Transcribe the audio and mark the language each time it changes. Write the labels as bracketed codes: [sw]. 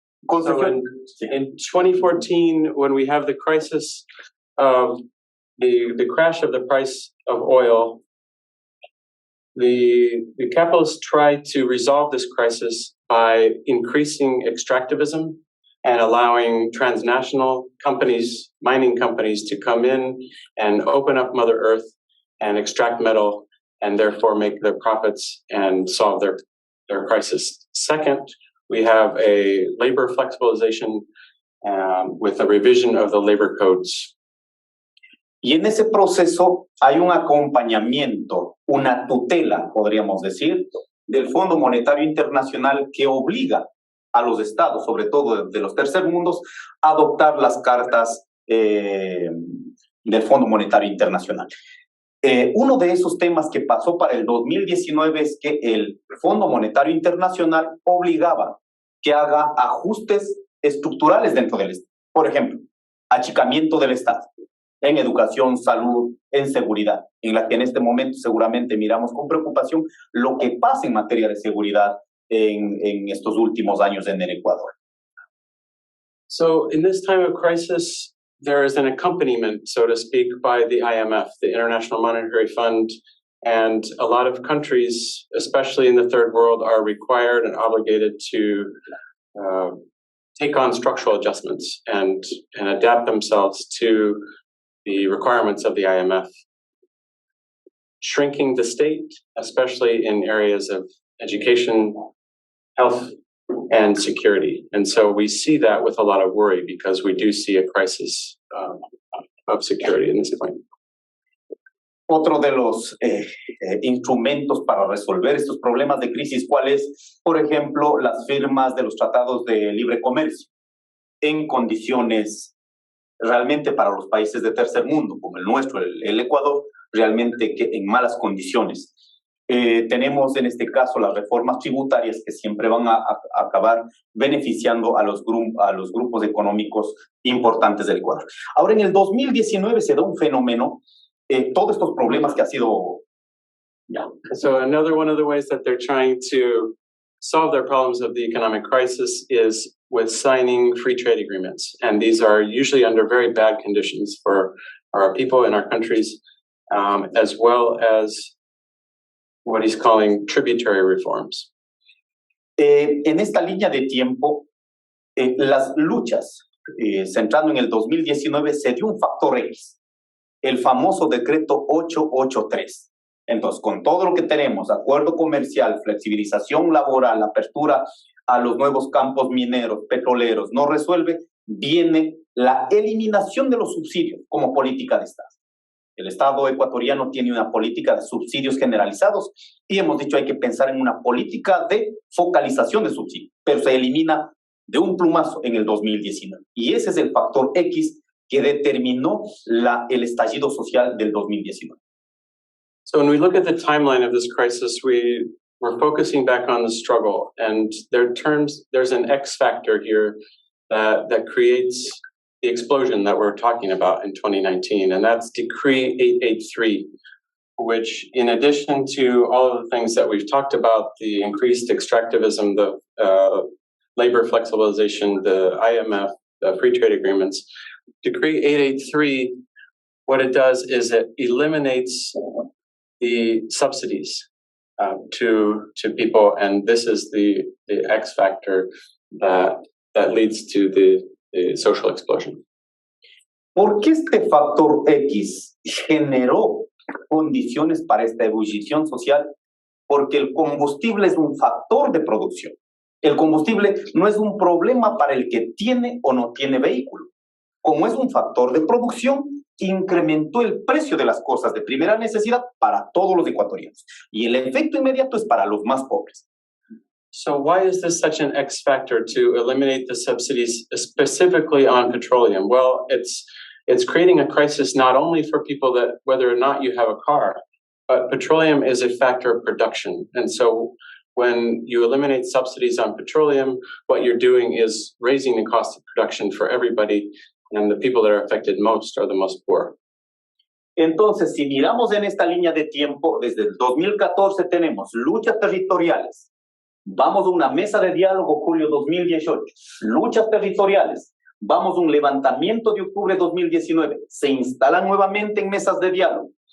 [en] So in 2014, when we have the crisis of the crash of the price of oil, the capitalists tried to resolve this crisis by increasing extractivism and allowing transnational companies, mining companies, to come in and open up Mother Earth and extract metal and therefore make their profits and solve their crisis. Second, we have a labor flexibilization with a revision of the labor codes. [es] Y en ese proceso hay un acompañamiento, una tutela, podríamos decir, del Fondo Monetario Internacional que obliga a los estados, sobre todo de los tercermundos, a adoptar las cartas del Fondo Monetario Internacional. Uno de esos temas que pasó para el 2019 es que el Fondo Monetario Internacional obligaba que haga ajustes estructurales dentro del Estado. Por ejemplo, achicamiento del Estado en educación, salud, en seguridad, en la que en este momento seguramente miramos con preocupación lo que pasa en materia de seguridad en estos últimos años en el Ecuador. [en] So in this time of crisis, there is an accompaniment, so to speak, by the IMF, the International Monetary Fund, and a lot of countries, especially in the third world, are required and obligated to take on structural adjustments and adapt themselves to the requirements of the IMF. Shrinking the state, especially in areas of education, health, and security. And so we see that with a lot of worry because we do see a crisis of security in this point. [es] Otro de los instrumentos para resolver estos problemas de crisis, ¿cuál es? Por ejemplo, las firmas de los tratados de libre comercio en condiciones realmente para los países de tercer mundo, como el nuestro, el Ecuador, realmente que en malas condiciones. Tenemos en este caso las reformas tributarias que siempre van a acabar beneficiando a los grupos económicos importantes del Ecuador. Ahora, en el 2019 se da un fenómeno, todos estos problemas que ha sido... [en] So another one of the ways that they're trying to solve their problems of the economic crisis is with signing free trade agreements. And these are usually under very bad conditions for our people in our countries, as well as what he's calling tributary reforms. [es] En esta línea de tiempo, las luchas, centrando en el 2019, se dio un factor X, el famoso decreto 883. Entonces, con todo lo que tenemos, acuerdo comercial, flexibilización laboral, apertura a los nuevos campos mineros, petroleros, no resuelve, viene la eliminación de los subsidios como política de Estado. El Estado ecuatoriano tiene una política de subsidios generalizados y hemos dicho hay que pensar en una política de focalización de subsidios, pero se elimina de un plumazo en el 2019. Y ese es el factor X que determinó el estallido social del 2019. [en] So when we look at the timeline of this crisis, we're focusing back on the struggle, and there's an X factor here that creates the explosion that we're talking about in 2019, and that's Decree 883, which, in addition to all of the things that we've talked about, the increased extractivism, the labor flexibilization, the IMF, the free trade agreements, Decree 883, what it does is it eliminates the subsidies to people, and this is the X factor that leads to the social explosion. [es] ¿Por qué este factor X generó condiciones para esta ebullición social? Porque el combustible es un factor de producción. El combustible no es un problema para el que tiene o no tiene vehículo. Como es un factor de producción, incrementó el precio de las cosas de primera necesidad para todos los ecuatorianos. Y el efecto inmediato es para los más pobres. [en] So why is this such an X factor to eliminate the subsidies specifically on petroleum? Well, it's creating a crisis not only for people that whether or not you have a car, but petroleum is a factor of production. And so when you eliminate subsidies on petroleum, what you're doing is raising the cost of production for everybody, and the people that are affected most are the most poor. [es] Entonces, si miramos en esta línea de tiempo, desde el 2014 tenemos luchas territoriales. Vamos a una mesa de diálogo julio 2018, luchas territoriales. Vamos a un levantamiento de octubre 2019, se instalan nuevamente en mesas de diálogo.